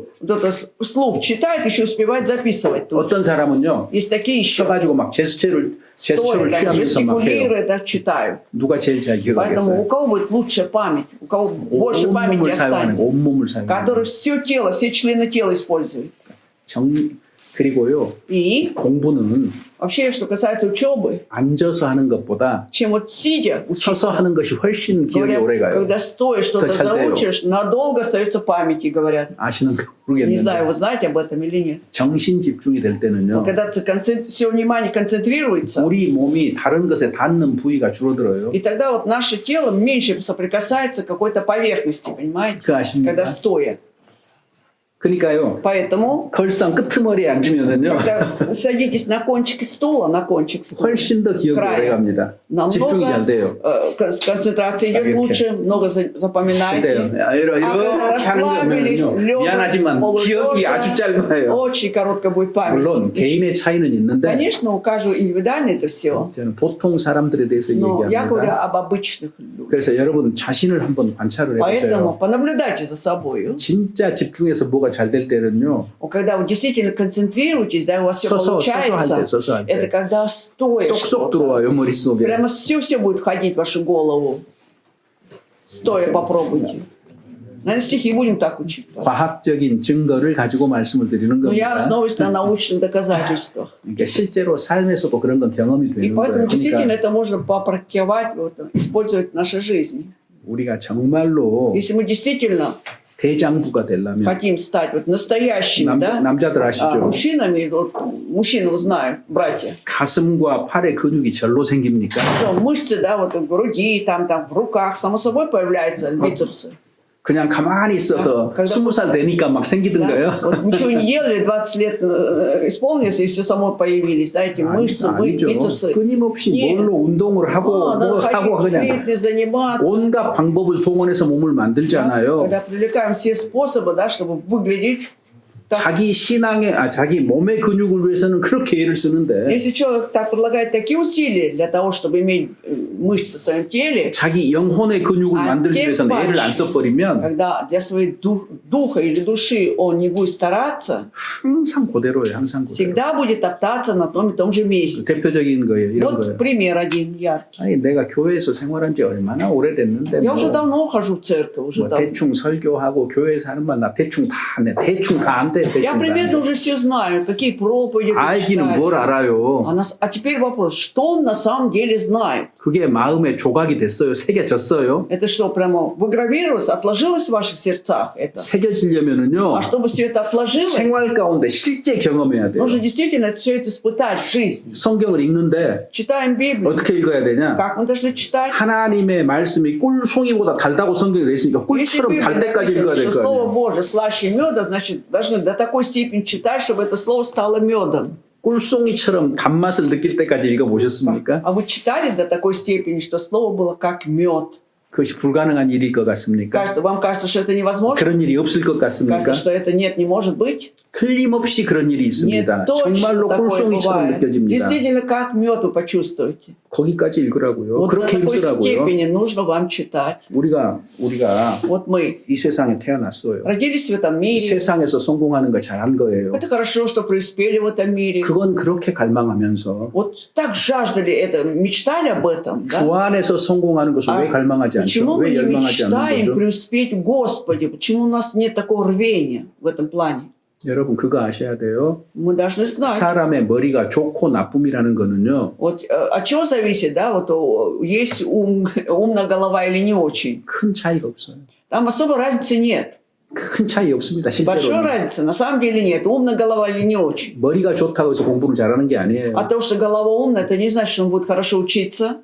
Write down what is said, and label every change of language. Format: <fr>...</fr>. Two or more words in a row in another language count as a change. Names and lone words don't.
<ru>вот это вслух читает, еще успевает записывать. Тут.</ru> <ko>어떤 사람은요</ko> <ru>Есть такие еще,</ru> <ko>써가지고 막 제스처를</ko> <ru>стоя, да,</ru> <ko>취하면서 막 해요.</ko> <ru>жестикулируя, да, читают.</ru> <ko>누가 제일 잘</ko> <ru>Поэтому у</ru> <ko>기억하겠어요?</ko> <ru>кого будет лучшая память, у кого больше памяти</ru> <ko>온몸을 사용하는</ko> <ru>останется,</ru> <ko>거, 온몸을 사용하는</ko> <ru>который</ru> <ko>거.</ko> <ru>все тело, все члены тела использует.</ru> <ko>그리고요</ko> <ru>И</ru> <ko>공부는</ko> <ru>вообще, что касается учебы,</ru> <ko>앉아서 하는 것보다</ko> <ru>чем вот сидя</ru> <ko>서서</ko> <ru>учиться,</ru> <ko>하는 것이 훨씬 기억에</ko> <ru>говорят,</ru> <ko>오래 가요.</ko> <ru>когда стоя что-то</ru> <ko>잘 돼요.</ko> <ru>заучишь, надолго остается в памяти, говорят.</ru> <ko>아시는가</ko> <ru>Не знаю,</ru> <ko>모르겠는데</ko> <ru>вы знаете об этом или нет.</ru> <ko>정신 집중이 될</ko> <ru>Но</ru> <ko>때는요</ko> <ru>когда все внимание концентрируется,</ru> <ko>우리 몸이 다른 것에 닿는 부위가 줄어들어요.</ko> <ru>и тогда вот наше тело меньше соприкасается к какой-то поверхности, понимаете?</ru> <ko>그 아십니까?</ko> <ru>Когда стоя.</ru> <ko>그러니까요</ko> <ru>Поэтому,</ru> <ko>걸상 끄트머리에 앉으면은요</ko> <ru>когда садитесь на кончике стула,</ru> <ko>훨씬 더 기억이</ko> <ru>край.</ru> <ko>오래 갑니다. 집중이 잘 돼요.</ko> <ru>концентрация идет</ru> <ko>이렇게.</ko> <ru>лучше, много</ru> <ko>근데요</ko> <ru>запоминаете.</ru> <ko>이렇게</ko> <ru>А когда</ru> <ko>하는 거</ko> <ru>расслабились,</ru> <ko>보면요</ko> <ru>лежа,</ru> <ko>미안하지만 기억이 아주 짧아요.</ko> <ru>очень короткая будет память.</ru> <ko>물론 개인의 차이는 있는데</ko> <ru>Конечно, у каждого индивидуально это все.</ru> <ko>저는 보통 사람들에 대해서</ko> <ru>Но я говорю</ru> <ko>얘기합니다.</ko> <ru>об обычных людях.</ru> <ko>그래서 여러분 자신을 한번 관찰을</ko> <ru>Поэтому</ru> <ko>해보세요.</ko> <ru>понаблюдайте за собой.</ru> <ko>진짜 집중해서 뭐가 잘 될 때는요</ko> <ru>Когда вы действительно концентрируетесь, да, у вас все</ru> <ko>서서 할 때,</ko> <ru>получается,</ru> <ko>서서 할</ko> <ru>это</ru> <ko>때</ko> <ru>когда стоя</ru> <ko>쏙쏙</ko> <ru>что-то.</ru> <ko>들어와요 머릿속에.</ko> <ru>Прямо все будет входить в вашу голову. Стоя попробуйте. Наверное, стихи будем так учить.</ru> <ko>과학적인 증거를 가지고 말씀을 드리는</ko> <ru>Но я</ru> <ko>겁니다.</ko> <ru>основываюсь на научных доказательствах.</ru> <ko>그러니까 실제로 삶에서도 그런 건 경험이</ko> <ru>И</ru> <ko>되는</ko> <ru>поэтому</ru> <ko>거예요.</ko> <ru>действительно</ru> <ko>그러니까</ko> <ru>это можно попрактиковать, вот, использовать в нашей жизни.</ru> <ko>우리가 정말로</ko> <ru>Если мы действительно</ru> <ko>대장부가 되려면</ko> <ru>хотим стать вот настоящими, да,</ru> <ko>남자들 아시죠?</ko> <ru>мужчинами, вот, мужчины, вот знаем, братья,</ru> <ko>가슴과 팔의 근육이 절로 생깁니까?</ko> <ru>что мышцы, да, вот в груди, там, в руках, само собой появляются бицепсы.</ru> <ko>그냥 가만히 있어서</ko> <ru>когда</ru> <ko>20살 되니까 막</ko> <ru>Да?</ru> <ko>생기던가요?</ko> <ru>Вот ничего не делали, 20 лет исполнилось, и все само появились, да, эти мышцы,</ru> <ko>아니죠.</ko> <ru>бицепсы.</ru> <ko>끊임없이 예. 뭘로 운동을 하고</ko> <ru>Надо</ru> <ko>뭐 하고</ko> <ru>ходить в</ru> <ko>그냥</ko> <ru>фитнес, заниматься.</ru> <ko>온갖 방법을 동원해서 몸을 만들잖아요.</ko> <ru>Когда привлекаем все способы, да, чтобы выглядеть так.</ru> <ko>자기 자기 몸의 근육을 위해서는 그렇게 애를 쓰는데</ko> <ru>Если человек так предлагает такие усилия для того, чтобы иметь мышцы в своем теле,</ru> <ko>자기 영혼의 근육을 만들기 위해서는 애를 안 써버리면</ko> <ru>когда для своей духа или души он не будет стараться,</ru> <ko>항상 그대로예요. 항상 그대로.</ko> <ru>всегда будет топтаться на том и том же месте.</ru> <ko>대표적인 거예요. 이런 거예요.</ko> <ru>Вот пример один яркий.</ru> <ko>아니 내가 교회에서 생활한 지 얼마나 오래됐는데</ko> <ru>Я</ru> <ko>뭐,</ko> <ru>уже давно хожу в церковь, уже</ru> <ko>뭐</ko> <ru>давно.</ru> <ko>대충 설교하고 교회에서 하는 말 나 대충 다 안 해. 대충 다 안 돼. 대충</ko> <ru>Я</ru> <ko>다 안</ko> <ru>примерно</ru> <ko>돼.</ko> <ru>уже все знаю, какие проповеди</ru> <ko>알기는 뭘</ko> <ru>читали.</ru> <ko>알아요.</ko> <ru>А теперь вопрос, что он на самом деле знает?</ru> <ko>그게 마음에 조각이 됐어요. 새겨졌어요.</ko> <ru>Это что, прямо выгравировалось, отложилось в ваших сердцах это?</ru> <ko>새겨지려면은요.</ko> <ru>А чтобы все это отложилось,</ru> <ko>생활 가운데 실제 경험해야 돼요.</ko> <ru>нужно действительно все это испытать в жизни.</ru> <ko>성경을 읽는데</ko> <ru>Читаем Библию.</ru> <ko>어떻게 읽어야 되냐?</ko> <ru>Как мы должны читать?</ru> <ko>하나님의 말씀이 꿀송이보다 달다고 성경에 되어 있으니까</ko> <ru>Если в</ru> <ko>꿀처럼</ko> <ru>Библии</ru> <ko>달 때까지</ko> <ru>написано,</ru> <ko>읽어야 될</ko> <ru>что</ru> <ko>거</ko> <ru>Слово</ru> <ko>아니에요.</ko> <ru>Божие слаще меда, значит, должны до такой степени читать, чтобы это слово стало медом.</ru> <ko>꿀송이처럼 단맛을 느낄 때까지 읽어보셨습니까?</ko> <ru>А вы читали до такой степени, что слово было как мед?</ru> <ko>그것이 불가능한 일일 것 같습니까?</ko> <ru>Вам кажется, что это невозможно?</ru> <ko>그런 일이 없을 것 같습니까?</ko> <ru>Кажется, что это нет, не может быть?</ru> <ko>틀림없이 그런 일이</ko> <ru>Нет,</ru> <ko>있습니다.</ko> <ru>точно</ru> <ko>정말로</ko> <ru>такое</ru> <ko>꿀송이처럼</ko> <ru>бывает.</ru> <ko>느껴집니다.</ko> <ru>Действительно, как мед вы почувствуете.</ru> <ko>거기까지 읽으라고요.</ko> <ru>Вот до</ru> <ko>그렇게</ko> <ru>такой</ru> <ko>읽으라고요.</ko> <ru>степени нужно вам читать.</ru> <ko>우리가</ko> <ru>Вот мы</ru> <ko>이 세상에 태어났어요.</ko> <ru>родились в этом мире.</ru> <ko>세상에서 성공하는 거 잘한 거예요.</ko> <ru>Это хорошо, что преуспели в этом мире.</ru> <ko>그건 그렇게 갈망하면서</ko> <ru>Вот так жаждали это, мечтали об этом.</ru> <ko>주</ko> <ru>Да?</ru> <ko>안에서 성공하는 것을 왜 갈망하지 않죠?</ko> <ru>Почему мы</ru> <ko>왜</ko> <ru>не</ru> <ko>열망하지 않는</ko> <ru>мечтаем</ru> <ko>거죠?</ko> <ru>преуспеть в Господе? Почему у нас нет такого рвения в этом плане?</ru> <ko>여러분 그거 아셔야 돼요.</ko> <ru>Мы должны знать.</ru> <ko>사람의 머리가 좋고 나쁨이라는 거는요.</ko> <ru>Вот от чего зависит, да, вот есть умная голова или не очень?</ru> <ko>큰 차이가 없어요.</ko> <ru>Там особо разницы нет.</ru> <ko>큰 차이 없습니다.</ko> <ru>Большой</ru> <ko>실제로.</ko> <ru>разницы на самом деле нет. Умная голова или не очень.</ru> <ko>머리가 좋다고 해서 공부를 잘하는 게 아니에요.</ko> <ru>А то, что голова умная, это не значит, что он будет хорошо учиться.</ru>